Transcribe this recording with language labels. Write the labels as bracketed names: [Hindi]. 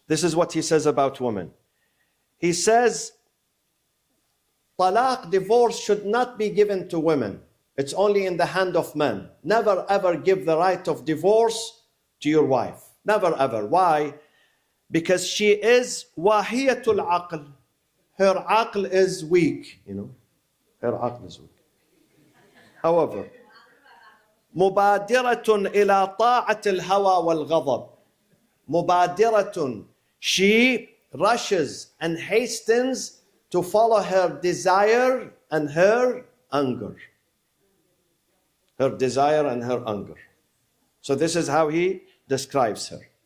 [English] This is what he says about women. He says, talaq, divorce, should not be given to women. It's only in the hand of men. Never ever give the right of divorce to your wife. Never ever. Why? Because she is wahiyatul aql. Her aql is weak, Her aql is weak. However, [Arabic] مبادرة إلى طاعة الهوى والغضب. [English] مبادرة, she rushes and hastens to follow her desire and her anger. Her desire and her anger. So this is how he describes her.